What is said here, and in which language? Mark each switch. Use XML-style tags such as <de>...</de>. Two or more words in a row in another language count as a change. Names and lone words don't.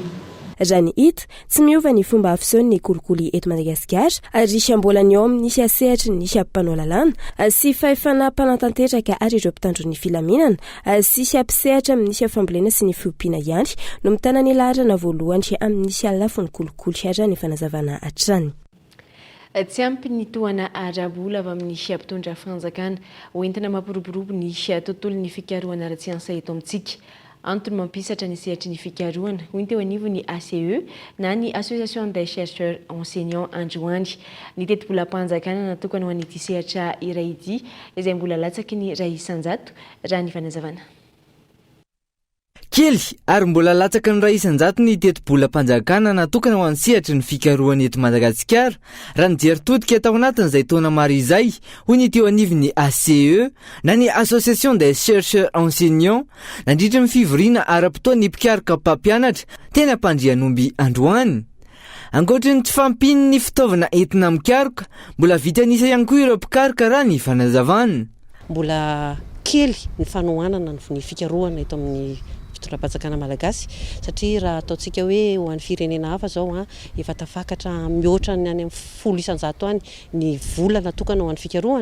<mg>Raha ny hita tsy miova ny fomba fisehoan'ny kolikoly eto Madagasikara ary mbola ny ao amin'ny sehatry ny mpanao lalàna sy fahefana mpanatanteraka ary ireo mpitandro ny filaminana sy mpisehatra amin'ny fambolena sy ny fiompiana ihany no mitana ny laharana voalohany amin'ny lafiny kolikoly raha ny fanazavana hatrany. Tsy ampy ny toana arabola avy amin'ny mpitondra fanjakana hoentina mampiroborobo ny tontolon'ny fikarohana ara-tsiansa eto amintsika. Antony mampisatra ny sehatry ny fikarohana hoy teo anivo ny ACE na ny Association des chercheurs enseignants androany. Ny teti-bolam-panjakana natokana ho an'ity sehatra iray ity izay mbola latsaky ny ray isanjato raha ny fanazavana. Kely ary mbola latsaka ny ray isanjato ny teti-bolam-panjakana natokana ho an'ny sehatry ny fikarohana eto Madagasikara raha ny jeritodika tao anatin'izay taona maro izay hoy ny teo anivon'ny ACE na ny Association des chercheurs enseignants nandritra ny fivoriana ara-potoa ny mpikaroka mpampianatra tena mpandrianomby androany. Ankoatra ny tsy fampiny ny fitaovana entina mikaroka mbola vitanisa ihany koa ireo mpikaroka raha ny fanazavana. Mbola kely ny fanohanana ny fikarohana eto amin'ny fitondram-panjakana malagasy satria raha ataontsika hoe ho an'ny firenena hafa zao efa tafakatra mihoatra ny any amin'ny 10 isanjato any ny vola natokana ho an'ny fikarohana.</mg>